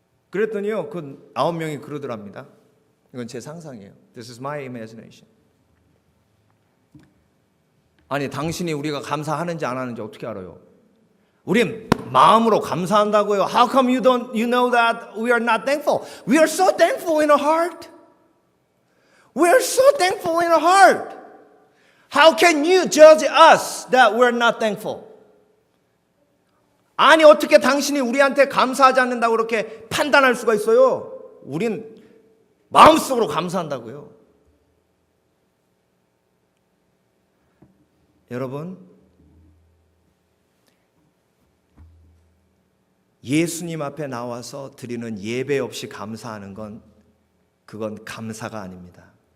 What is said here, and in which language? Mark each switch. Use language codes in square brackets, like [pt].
[ko] 그랬더니요, 그 9명이 그러더랍니다. 이건 제 상상이에요. [en] This is my imagination. [ko] 아니, 당신이 우리가 감사하는지 안 하는지 어떻게 알아요? 우린 마음으로 감사한다고요. [en] How come you know that we are not thankful? We are so thankful in our heart. We are so thankful in our heart. How can you judge us that we are not thankful? [ko] 아니, 어떻게 당신이 우리한테 감사하지 않는다고 그렇게 판단할 수가 있어요? 우린 마음속으로 감사한다고요. 여러분, 예수님 앞에 나와서 드리는 예배 없이 감사하는 건 그건 감사가 아닙니다.